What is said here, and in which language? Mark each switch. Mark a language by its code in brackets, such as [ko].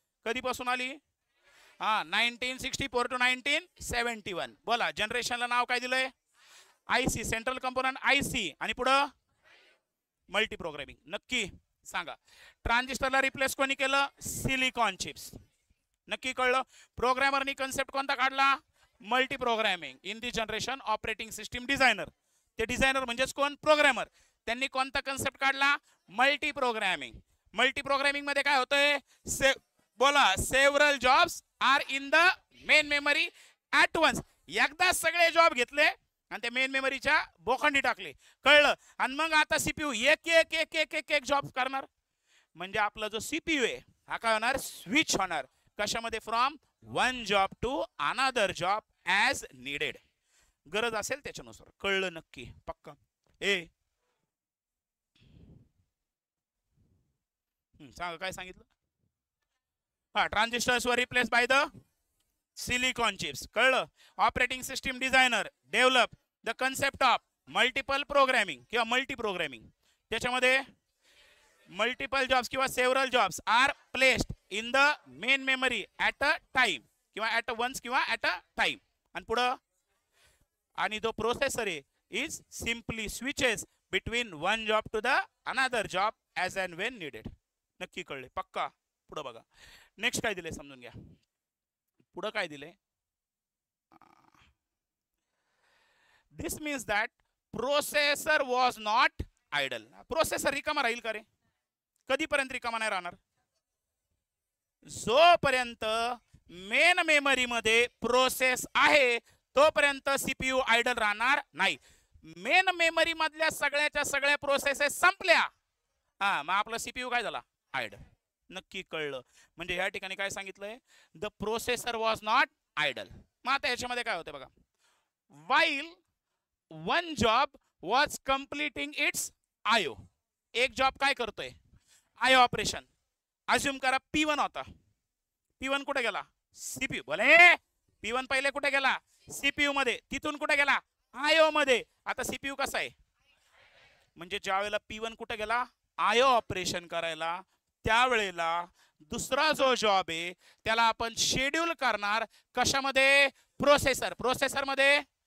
[mr] कधीपासून आली हा 1964 टू 1971. बोला जनरेशनला नाव काय दिलंय आयसी सेंट्रल कंपोनंट आयसी. आणि पुढं मल्टी प्रोग्रामिंग. नक्की सांगा. ट्रान्झिस्टरला रिप्लेस कोणी केलं सिलिकॉन चिप्स. नक्की कळलं. प्रोग्रामरनी कन्सेप्ट कोणता काढला multi programming. [en] In the generation operating system designer. [mr] ते डिझायनर म्हणजेच कोण प्रोग्रामर. त्यांनी कोणता कन्सेप्ट काढला मल्टी प्रोग्रामिंग. मल्टी प्रोग्रामिंग मध्ये काय होतंय बोला [en] Several jobs are in the main memory at once. [mr] एकदा सगळे जॉब घेतले आणि ते मेन मेमरीच्या बोखंडी टाकले. कळलं. आणि मग आता सीपीयू एक एक एक एक एक एक जॉब करणार. म्हणजे आपला जो सीपीयू आहे हा काय होणार स्विच होणार. [en] कशामध्ये from one job to another job as needed. [mr] गरज असेल त्याच्यानुसार. कळलं नक्की पक्का. सांगा काय सांगितलं. [en] हा transistors were replace by the silicon chips. कळलं. Operating system designer develop the concept of multiple programming किंवा multi programming. त्याच्यामध्ये multiple jobs किंवा several jobs are placed in the main memory at a time किंवा at a once किंवा at a time. [mr] आणि पुढं आणि जो प्रोसेसर आहे [en] Is simply switches between one job to the another job as and when needed. [mr] नक्की कळले पक्का. पुढं बघा. नेक्स्ट काय दिले समजून घ्या. पुढं काय दिले [en] This means that processor was not idle. [mr] Processor रिकामा राहील का रे. कधीपर्यंत रिकामा नाही राहणार जोपर्यंत मेन मेमरी मध्ये प्रोसेस आहे तोपर्यंत सीपीयू आयडल राहणार नाही. मेन मेमरी मधल्या सगळ्याच्या सगळ्या प्रोसेसेस संपल्या हा मग आपला सीपीयू काय झाला आयडल. नक्की कळलं. म्हणजे या ठिकाणी काय सांगितलंय [en] The processor was not idle. [mr] मग आता याच्यामध्ये काय होतं बघा. [en] While one job was completing its आयो. [mr] एक जॉब काय करतोय आयो ऑपरेशन. अज्युम करा P1 होता. P1 कुठे गेला सीपीयू. बोले P1 पहिले कुठे गेला सीपीयू मध्ये. तिथून कुठे गेला आयो मध्ये. आता सीपीयू कसा आहे म्हणजे ज्या वेळेला P1 कुठे गेला आयो ऑपरेशन करायला त्यावेळेला दुसरा जो जॉब आहे त्याला आपण शेड्यूल करणार कशामध्ये प्रोसेसर. प्रोसेसर मध्ये.